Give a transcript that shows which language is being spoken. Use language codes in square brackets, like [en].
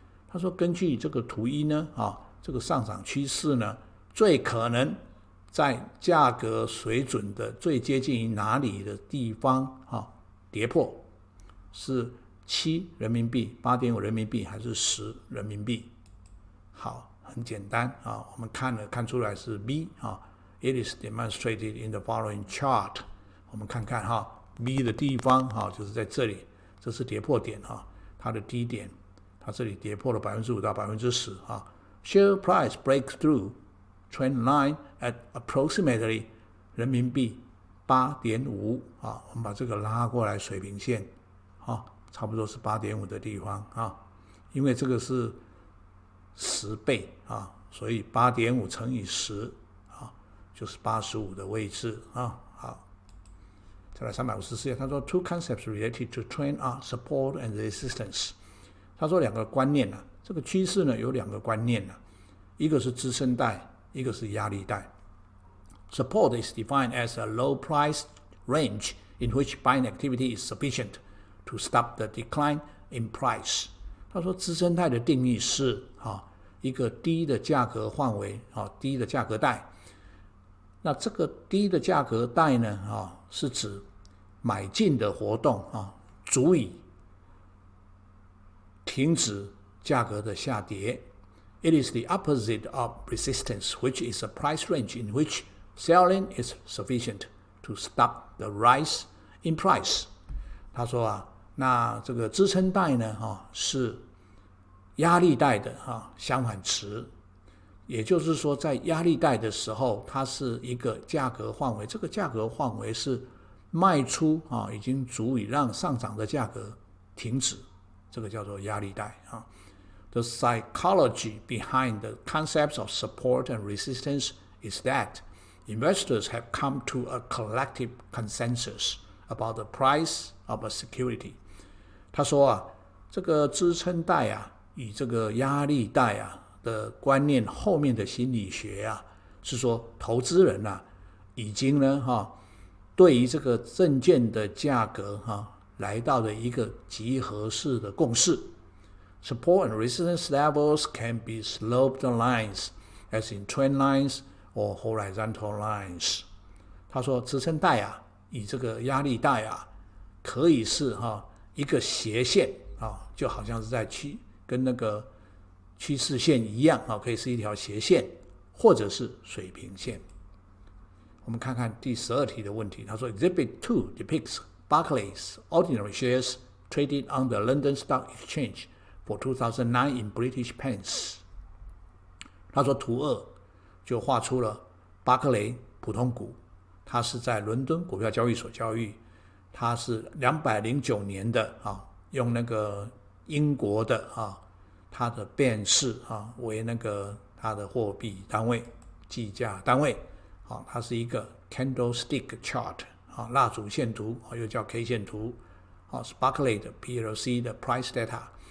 [zh] 他说根据这个图1呢这个上涨趋势呢，最可能在价格水准的最接近于哪里的地方跌破，是 7人民币、8.5人民币还是10人民币？好，很简单啊，我们看出来是 B 啊。 [en] It is demonstrated in the following chart。 [zh] 我们看看哈 ，B 的地方哈，就是在这里，这是跌破点哈，它的低点，它这里跌破了5%到10%啊。 [en] Share price breaks through trend line at approximately [zh] 人民币8.5啊，我们把这个拉过来水平线啊，差不多是8.5的地方啊，因为这个是10倍啊，所以8.5乘以10啊，就是85的位置啊。好，再来354页，他说 [en] Two concepts related to trend are support and resistance。 [zh] 他说两个观念啊，这个趋势呢有两个观念啊，一个是支撑带，一个是压力带。 [en] Support is defined as a low price range in which buying activity is sufficient to stop the decline in price。 [zh] 他说支撑带的定义是一个低的价格范围，低的价格带。那这个低的价格带呢，是指买进的活动足以停止价格的下跌。 [en] It is the opposite of resistance, which is a price range in which selling is sufficient to stop the rise in price。 [zh] 他说那这个支撑带呢，是压力带的相反词，也就是说，在压力带的时候，它是一个价格范围，这个价格范围是卖出已经足以让上涨的价格停止，这个叫做压力带 [en] The psychology behind the concepts of support and resistance is that investors have come to a collective consensus about the price of a security。 [zh] 他说这个支撑带与这个压力带的观念后面的心理学是说，投资人已经呢对于这个证券的价格来到了一个集合式的共识。 [en] Support and resistance levels can be sloped lines, as in trend lines or horizontal lines。 [zh] 他说支撑带与这个压力带可以是一个斜线就好像是在跟那个趋势线一样可以是一条斜线，或者是水平线。我们看看第12题的问题，他说 [en] Exhibit 2 depicts Barclays ordinary shares traded on the London Stock Exchange for 2009 in British pence。 [zh] 他说图2就画出了巴克雷普通股，它是在伦敦股票交易所交易，它是209年的用那个英国的它的便士为那个它的货币单位计价单位它是一个 candlestick chart 蜡烛线图又叫 K 线图是 Barclays 的 PLC 的 price data。